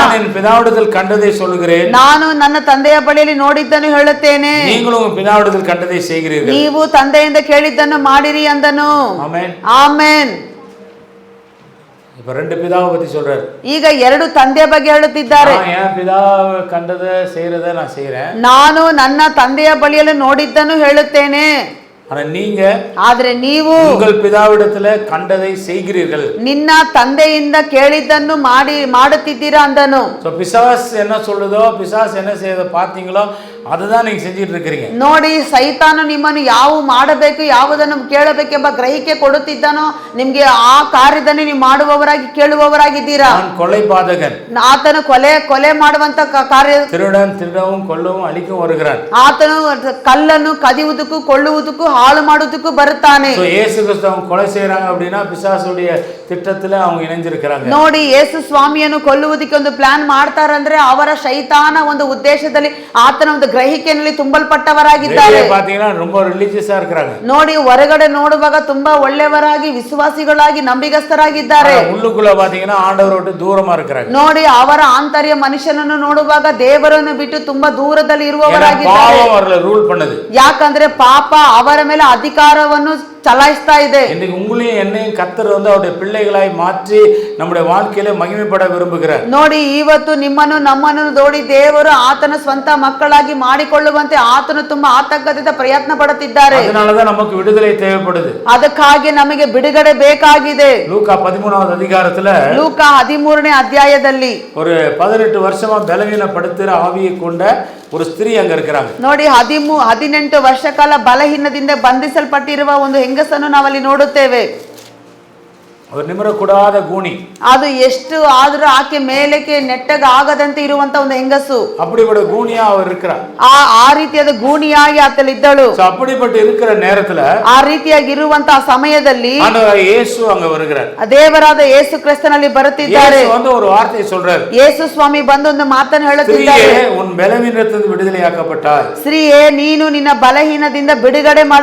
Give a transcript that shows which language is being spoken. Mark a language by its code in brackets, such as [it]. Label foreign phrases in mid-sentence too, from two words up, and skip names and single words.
[ta] நான் என் பிதாவிடத்தில் கண்டதை சொல்லுகிறேன். [kn] ನಾನು ನನ್ನ ತಂದೆಯ ಬಳಿಯಲ್ಲಿ ನೋಡಿದ್ದನ್ನು ಹೇಳುತ್ತೇನೆ. [ta] நீங்களும் உங்கள் பிதாவிடத்தில் கண்டதை செய்கிறீர்கள். [kn] ನೀವು ತಂದೆಯಿಂದ ಕೇಳಿದ್ದನ್ನು ಮಾಡಿರಿ ಅಂದನು. [ta] ஆமென். [kn] ಆಮೇನ್. [ta] இப்ப ரெண்டு பிதாவை பத்தி சொல்றாரு. [kn] ಈಗ ಎರಡು ತಂದೆಯ ಬಗ್ಗೆ ಹೇಳುತ್ತಿದ್ದಾರೆ. [ta] என் பிதாவை கண்டதை செய்யறத நான் செய்யறேன். [kn] ನಾನು ನನ್ನ ತಂದೆಯ ಬಳಿಯಲ್ಲಿ ನೋಡಿದ್ದನ್ನು ಹೇಳುತ್ತೇನೆ. [ta] ஆனா நீங்க [kn] ಆದ್ರೆ ನೀವು [ta] உங்கள் பிதாவிடத்துல கண்டதை செய்கிறீர்கள். [kn] ನಿನ್ನ ತಂದೆಯಿಂದ ಕೇಳಿದ್ದನ್ನು ಮಾಡುತ್ತಿದ್ದೀರಾ ಅಂದನು. [ta] பிசாஸ் என்ன சொல்லுதோ, பிசாஸ் என்ன செய்யறத பாத்தீங்களோ அதுதான் நீங்க செஞ்சிட்டு இருக்கீங்க. [kn] ನೋಡಿ, ಸೈತಾನು ನಿಮ್ಮನ್ನು ಯಾವ ಮಾಡಬೇಕು, ಯಾವುದನ್ನು ಕೇಳಬೇಕೆಂಬ ಗ್ರಹಿಕೆ ಕೊಡುತ್ತಿದ್ದಾನೋ ನಿಮ್ಗೆ ಆ ಕಾರ್ಯದಲ್ಲಿ ನೀವು ಮಾಡುವವರಾಗಿ ಕೇಳುವವರಾಗಿದ್ದೀರಾ. [ta] நான் கொலைபாதகன். [kn] ಆತನು ಕೊಲೆ ಮಾಡುವಂತ ಕಾರ್ಯ, [ta] திருடன் திருடவும் கொல்லவும் அழிக்கவும் வருகிறான். [kn] ಆತನು ಕಲ್ಲನ್ನು ಕದಿಯುವುದಕ್ಕೂ ಕೊಳ್ಳುವುದಕ್ಕೂ ಹಾಳು ಮಾಡುವುದಕ್ಕೂ ಬರುತ್ತಾನೆ. [ta] இயேசு கிறிஸ்து அவங்க கொலை செய்யறாங்க அப்படின்னா பிசாசுடைய திட்டத்துல அவங்க இணைஞ்சிருக்கிறாங்க. [kn] ನೋಡಿ, ಯೇಸು ಸ್ವಾಮಿಯನ್ನು ಕೊಲ್ಲುವುದಕ್ಕೆ ಒಂದು ಪ್ಲಾನ್ ಮಾಡ್ತಾರಂದ್ರೆ ಅವರ ಶೈತಾನ ಒಂದು ಉದ್ದೇಶದಲ್ಲಿ ಆತನ ಒಂದು ಗ್ರಹಿಕೆಯಲ್ಲಿ ತುಂಬಲ್ಪಟ್ಟವರಾಗಿದ್ದಾರೆ. [ta] பாத்தீங்கன்னா ரொம்ப ರಿಲಿಜಿಯಸ್ இருக்கிறாங்க. [kn] ನೋಡಿ, ಹೊರಗಡೆ ನೋಡುವಾಗ ತುಂಬಾ ಒಳ್ಳೆಯವರಾಗಿ ವಿಶ್ವಾಸಿಗಳಾಗಿ ನಂಬಿಗಸ್ತರಾಗಿದ್ದಾರೆ. [ta] உள்ளுக்குள்ள பாத்தீங்கன்னா ஆண்டவரை விட்டு தூரமா இருக்கிறாங்க. [kn] ನೋಡಿ, ಅವರ ಆಂತರ್ಯ ಮನುಷ್ಯನನ್ನು ನೋಡುವಾಗ ದೇವರನ್ನು ಬಿಟ್ಟು ತುಂಬಾ ದೂರದಲ್ಲಿ ಇರುವವರಾಗಿದ್ದಾರೆ. [ta] பாவம் அவர்களை ரூல் பண்ணுது. [kn] ಯಾಕಂದ್ರೆ ಪಾಪ ಅವರ ಮೇಲೆ ಅಧಿಕಾರವನ್ನು ಚಲಾಯಿಸ್ತಾ ಇದೆ. [ta] இன்னைக்கு உங்களையும் என்னையும் கர்த்தர் அவருடைய பிள்ளைகளாய் மாற்றி நம்முடைய வாழ்க்கையில மகிமைப்பட விரும்புகிறார். [kn] ನೋಡಿ, ಇವತ್ತು ನಿಮ್ಮನ್ನು ನಮ್ಮನ್ನು ನೋಡಿ ದೇವರು ಆತನ ಸ್ವಂತ ಮಕ್ಕಳಾಗಿ ಮಾಡಿಕೊಳ್ಳುವಂತೆ ಆತನು ತುಂಬಾ ಆತಂಕದಿಂದ ಪ್ರಯತ್ನ ಪಡುತ್ತಿದ್ದಾರೆ. [ta] அதனாலதான் நமக்கு விடுதலை தேவைப்படுது. [kn] ಅದಕ್ಕಾಗಿ ನಮಗೆ ಬಿಡುಗಡೆ ಬೇಕಾಗಿದೆ. [ta] லூக்கா 13வது அதிகாரத்துல [kn] ಲೂಕ 13ನೇ ಅಧ್ಯಾಯದಲ್ಲಿ [ta] ஒரு 18 வருஷமா பலவீனப்படுத்துற ஆவியை கொண்ட ஒரு ஸ்திரீ அங்க இருக்கிறாங்க. [kn] ನೋಡಿ, 18 ವರ್ಷ ಕಾಲ ಬಲಹೀನದಿಂದ ಬಂಧಿಸಲ್ಪಟ್ಟಿರುವ ಒಂದು ಹೆಂಗಸನ್ನು ನಾವಲ್ಲಿ ನೋಡುತ್ತೇವೆ. [ta] அவர் நிமிரக்கூடாத கூனி. [kn] ಅದು ಎಷ್ಟು ಆದ್ರೂ ಆಕೆ ಮೇಲಕ್ಕೆ ನೆಟ್ಟಗ ಆಗದಂತೆ ಇರುವಂತ ಒಂದು ಹೆಂಗಸು. [ta] அப்படிப்பட்ட கூனியா அவர் இருக்கிறார். [kn] ಆ ರೀತಿಯಾದ ಗೂಣಿಯಾಗಿ ಆತಲಿದ್ದಳು. [ta] அப்படிப்பட்ட இருக்கிற நேரத்துல [kn] ಆ ರೀತಿಯಾಗಿ ಇರುವಂತ ಸಮಯದಲ್ಲಿ [ta] ஆண்டவர் இயேசு அங்க வருகிறார். [kn] ದೇವರಾದ ಯೇಸು ಕ್ರಿಸ್ತನಲ್ಲಿ ಬರುತ್ತಿದ್ದಾರೆ. [ta] இயேசு வந்து ஒரு வார்த்தை சொல்றார். [kn] ಯೇಸು ಸ್ವಾಮಿ ಬಂದು ಒಂದು ಮಾತನ್ನು ಹೇಳುತ್ತಿದ್ದಾರೆ. [ta] ஸ்திரீயே, உன் பலவீனத்திலிருந்து விடுதலையாக்கப்பட்டாய். [kn] ಸ್ತ್ರೀಯೇ, ನೀನು ನಿನ್ನ ಬಲಹೀನದಿಂದ ಬಿಡುಗಡೆ ಮಾಡಲ್ಪಟ್ಟಿದೀಯಾ.